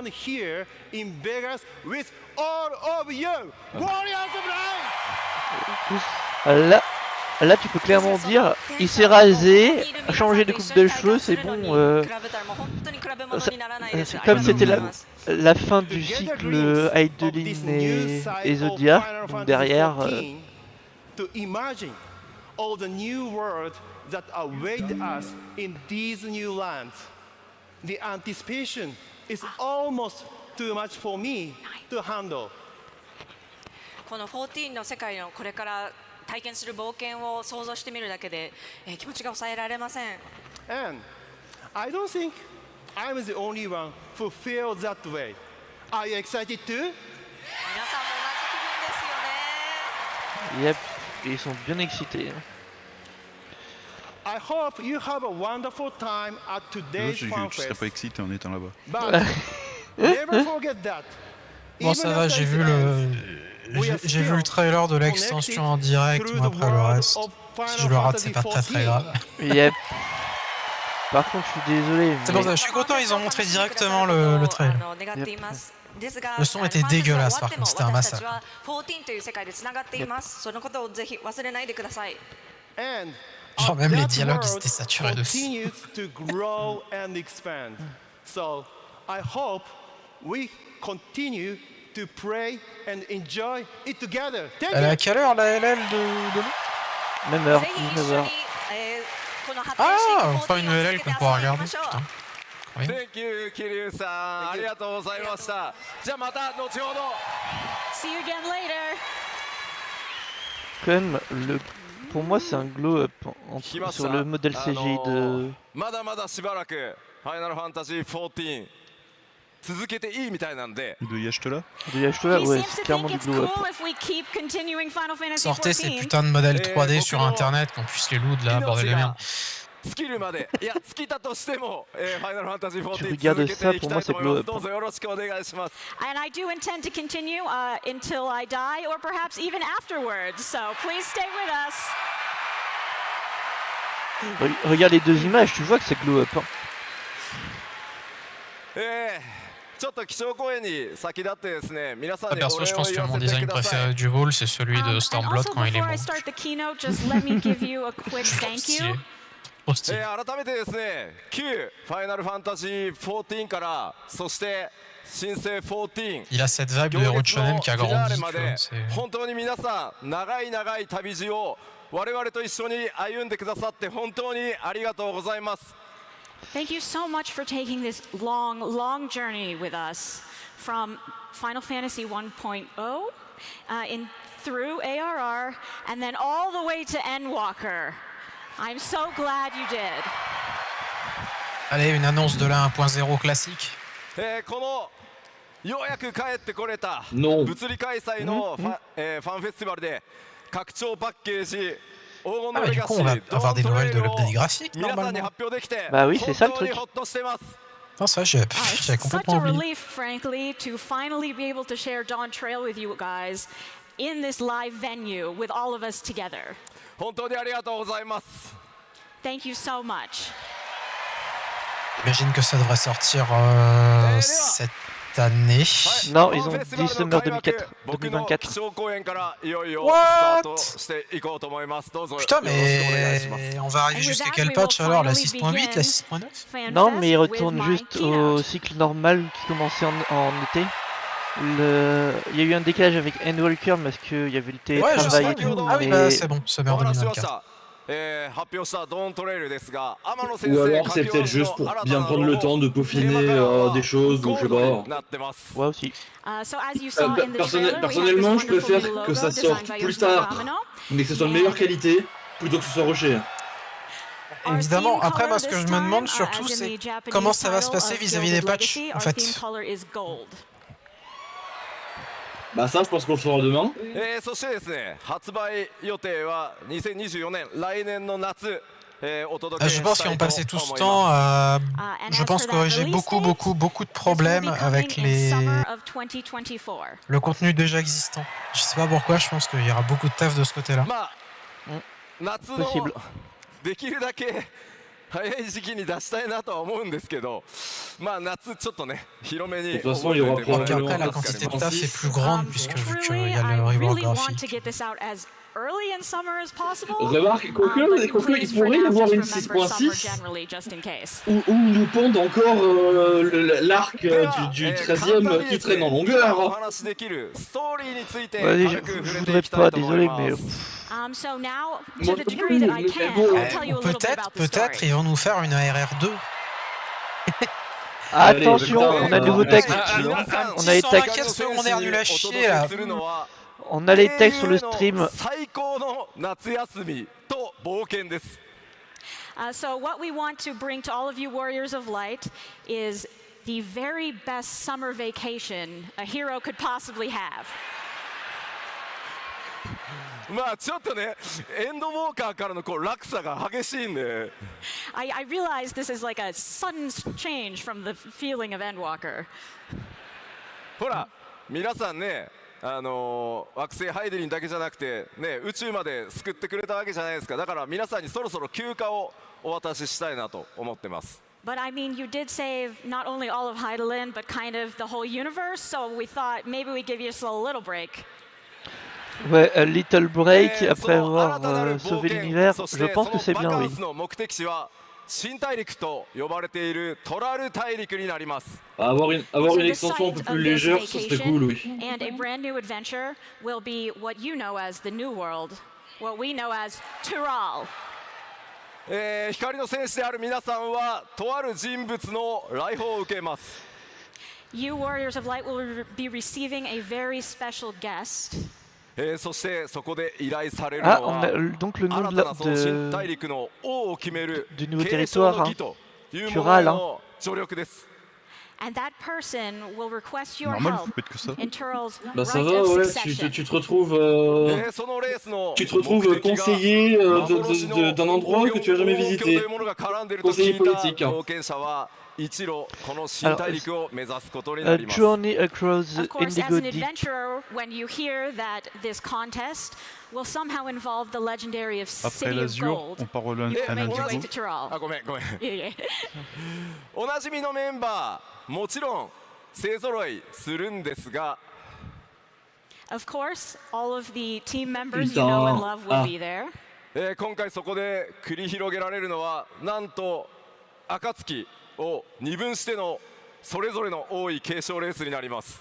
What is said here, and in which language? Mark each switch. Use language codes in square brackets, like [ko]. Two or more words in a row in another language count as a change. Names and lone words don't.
[fr] Là, tu peux clairement dire, il s'est rasé, a changé de coupe de cheveux, c'est bon. C'est comme c'était la fin du cycle Heidelin et Zodiac, donc derrière. [en] To imagine all the new worlds that await us in these new lands. The anticipation is almost too much for me to handle. [ja] この14の世界のこれから体験する冒険を想像してみるだけで、気持ちが抑えられません。 [en] And I don't think I'm the only one who feels that way. Are you excited too? [ja] 皆さんも同じ気分ですよね。 [en] Yep, [fr] et ils sont bien excités. Hein. [en] I hope you have a wonderful time at [fr] Tu vois, [en] today's [fr] je [en] Fan [fr] serais [en] Fest. [fr] pas excité en étant là-bas. [en] But never forget that. [fr] Bon, ça [en] even [fr] va, [en] after [fr] j'ai [en] it [fr] vu [en] ends, [fr] j'ai vu le trailer de l'extension en direct, [en] through [fr] mais [en] the [fr] après le [en] world [fr] reste, [en] of [fr] si je [en] Final [fr] le rate, [en] Fantasy [fr] c'est pas très très [en] 14. [fr] grave. [en] Yep. [fr] Par contre, je suis désolé. C'est mais- pour ça, je suis content, ils ont montré directement le trailer. Le son était dégueulasse, par contre, c'était un massacre. [ja] 14 という世界でつながっています。そのことをぜひ忘れないでください。 [en] And [fr] Genre même les [en] that [fr] dialogues, ils [en] world [fr] étaient saturés de fou. [en] continues to grow and expand. So I hope we continue to pray and enjoy it together. Thank [fr] Elle est à [en] you. [fr] quelle heure la LL de demain? Même heure, [ja] ぜひ一 [fr] 19 [ja] 緒 [fr] heures. [ja] に、この発展シー [fr] Ah, [ja] ン [fr] enfin une [ja] 14を [fr] LL [ja] 続け [fr] qu'on [ja] て [fr] pourra [ja] 遊びま [fr] regarder, [ja] しょう。 [fr] putain. Oui. [en] Thank you [ja] 桐生さんありがとうございましたじゃあまた後ほど [en] See you again later. [fr] Quand même, pour moi, c'est un glow-up sur le modèle CGI de. [ja] まだまだしばらくファイナルファンタジー14続けていいみたいなんで [fr] De Yacht là De Yashtola, [en] He [fr] ouais, [en] seems [fr] c'est [en] to [fr] clairement [en] think [fr] du [en] it's [fr] glow-up. [en] cool if we keep continuing Final Fantasy [fr] Sortez ces [en] 14. [fr] putains de modèles 3D sur internet, qu'on puisse les loot là, bordel de merde. [ja] 尽きるまでいや尽きたとしても、ファイナルファンタジー [fr] Tu [ja] 14 [fr] regardes [ja] 続けていき [fr] ça, pour [ja] た [fr] moi, [ja] いと [fr] c'est [ja] 思います [fr] glow-up. [ja] どうぞよろしくお願いします [en] And I do intend to continue until I die or perhaps even afterwards. So please stay with us. [fr] Regarde les deux images, tu vois que c'est glow-up. Hein. [ja] ちょっと気象公演に先立ってですね皆さん [fr] Ah, [ja] にお [fr] perso, [ja] 礼 [fr] je [ja] を [fr] pense [ja] 言 [fr] que [ja] わ [fr] mon [ja] せて [fr] design [ja] ください [fr] préféré du rôle, c'est celui de [en] And [fr] Stormblood [en] also, [fr] quand il est [en] before I [fr] mort. [en] start the keynote, just let me give you a quick thank you. [fr] Trop stylé. [ja] 改めてですね旧ファイナルファンタジー14からそして新生14 [fr] Il a cette vibe de [ja] 行 [fr] héros de [ja] 列の [fr] shonen qui a [ja] フィナー [fr] grandi, [ja] レ [fr] tu [ja] ま [fr] vois. [ja] で [fr] c'est- [ja] 本当に皆さん長い長い旅路を我々と一緒に歩んでくださって本当にありがとうございます [en] Thank you so much for taking this long, long journey with us from Final Fantasy 1.0 in through ARR and then all the way to Endwalker. I'm so glad you did. [fr] Allez, une annonce de la 1.0 classique. [ja] このようやく帰ってこれた [fr] Non. [ja] 物理開催のファンフェスティバルで拡張パッケージ黄金 [fr] Ah [ja] の [fr] bah [ja] レ [fr] du [ja] ガ [fr] coup [ja] シ [fr] on va [ja] ー [fr] avoir des [ja] ドントレ [fr] nouvelles [ja] イ [fr] de [ja] ルを [fr] l'update graphique [ja] 皆さんに [fr] normalement. [ja] 発表できて [fr] Bah oui, c'est ça, le [ja] 本当に [fr] truc. [ja] ほっとしてます [fr] Non, ça j'avais [en] It's such [fr] complètement [en] a [fr] oublié. [en] relief, frankly, to finally be able to share Dawn Trail with you guys in this live venue with all of us together. [ja] 本当にありがとうございます [en] Thank you so much. [fr] J'imagine que ça devrait sortir cette année. Non, ils ont dit [en] Summer 2004, [ja] 僕の [fr] 2024. [ja] 基調講演からいよいよスタートしていこうと思いますどうぞよろしく [fr] Putain, [ja] お願いします [fr] mais on va arriver [en] And with [fr] jusqu'à [en] that, [fr] quel [en] we [fr] patch [en] will [fr] alors? La [en] finally [fr] 6.8, la [en] begin [fr] 6.9? [en] FanFest [fr] Non, mais ils [en] with [fr] retournent [en] my [fr] juste au [en] keynote. [fr] cycle normal qui commençait en été. Il y a eu un décalage avec Endwalker parce qu'il y avait le Ouais, je sais. télétravail et tout. Ah oui, bah mais- c'est bon, [ja] お [fr] Summer [ja] 話ししまし [fr] 2024. [ja] た発表したドーントレイルですが天野先 [fr] Ou [ja] 生 [fr] alors c'est peut-être juste pour bien prendre le temps de peaufiner des choses ou je sais pas. [ja] なってます [fr] Ouais, aussi. [en] So as you saw in the trailer, we have this [fr] Personnellement, je [en] wonderful [fr] préfère [en] new [fr] que ça [en] logo designed [fr] sorte [en] by [fr] plus [en] Yoshiro [fr] tard, [en] Amano. [fr] mais que ce soit de meilleure qualité plutôt que ce soit rushé. [en] Our [fr] Évidemment, [en] theme [fr] après, [en] color [fr] moi ce que [en] this [fr] je me [en] time, [fr] demande surtout, [en] as in [fr] c'est [en] the Japanese [fr] comment ça va se [en] title [fr] passer [en] of [fr] vis-à-vis [en] Gilded [fr] des patchs, [en] Legacy, [fr] en [en] our [fr] fait. [en] theme color is gold. [fr] Bah ça, je pense qu'on le saura demain. [ja] そしてですね発売予定は2024年来年の夏お届け [fr] Je [ja] した [fr] pense [ja] い [fr] qu'ils [ja] と [fr] vont passer tout ce [ja] 思い [fr] temps [ja] ます [fr] à... [en] And [fr] Je [en] as [fr] pense [en] for that [fr] corriger [en] release [fr] beaucoup [en] date, [fr] de [en] this will [fr] problèmes [en] be [fr] avec [en] coming in [fr] les... [en] summer of 2024. [fr] le contenu déjà existant. Je sais pas pourquoi, je pense qu'il y aura beaucoup de taf de ce côté-là. [ja] まあ夏の [fr] Possible. [ja] できるだけ早い時期に出したいなとは思うんですけどまあ夏ちょっとね広めに [fr] De toute façon, il y aura [ja] 覚えておいてもらえれば [fr] Après, la probablement quantité de [ja] 助かります [fr] taf est plus grande puisque vu qu'il [en] Truly, [fr] y a [en] I [fr] le rework [en] really want to [fr] graphique. [en] get this out as early in summer as possible. [fr] Remarque, quoique, [en] But [fr] quoique il [en] please, for [fr] pourrait y [en] now, [fr] avoir [en] just [fr] une [en] remember summer [fr] 6.6 [en] generally, just in case. [fr] où ils nous pondent encore l'arc du 13e qui traîne en [ja] お [fr] longueur. [ja] 話できるストーリーについて [fr] Ouais, [ja] 軽く [fr] je [ja] 触れて [fr] voudrais [ja] いきたい [fr] pas, [ja] と思い [fr] désolé, [ja] ま [fr] mais [ja] す [en] So now, to [fr] Moi, [en] the degree that I [fr] mais [en] can, [fr] bon, [en] I'll tell you a little bit about the [fr] Peut-être [en] story. [fr] ils vont nous faire une ARR2. Allez, Attention, putain, on a de nouveaux textes. On On a les textes. Qu'est-ce qu'on est nul à chier là. On a les textes sur le stream. [ja] 最高の夏休みと冒険です [en] So what we want to bring to all of you Warriors of Light is the very best summer vacation a hero could possibly have. [ja] まあちょっとね、エンドウォーカーからのこう落差が激しいんで。 [en] I realize this is like a sudden change from the feeling of Endwalker. [ja] ほら、皆さんね、惑星ハイデリンだけじゃなくて、ね、宇宙まで救ってくれたわけじゃないですか。だから皆さんにそろそろ休暇をお渡ししたいなと思ってます。 [en] But I mean, you did save not only all of Heidelin, but kind of the whole universe. So we thought maybe we'd give you a little break. [fr] Ouais, [en] a little break [fr] après avoir sauvé l'univers, je pense que c'est bien, oui. [ja] 目的地は新大陸と呼ばれているトラル大陸になります。 [fr] Avoir une extension un peu plus légère, ça serait cool, oui. [en] And a brand new adventure will be what you know as the New World, what we know as Tural. [ja] 光の戦士である皆さんはとある人物の来訪を受けます。 [en] You Warriors of Light will be receiving a very special guest. [ja] そしてそこで依頼されるのは新たなその新大陸の王を決める継承の儀というものの助力です。 [en] And that person will request your help in Tural's [fr] Bah ça [en] right [fr] va, [en] of [fr] ouais, [en] succession. [fr] tu te retrouves conseiller d'un endroit que tu as jamais visité. Conseiller politique. [en] Journey across Of course, Indigo as an Deep. adventurer, when you hear that this contest will somehow involve the legendary of [fr] Après [en] City of [fr] l'Azur, [en] Gold, [fr] on part à [en] you make your way [fr] Indigo. [en] to Tural. [ja] あ、ごめんごめん。 [en] Yeah, yeah. [ja] おなじみのメンバーもちろん勢ぞろいするんですが、 [en] Of course, all of the team members you know and love will be there. [ja] 今回そこで繰り広げられるのはなんと暁を二分してのそれぞれの多い継承レースになります。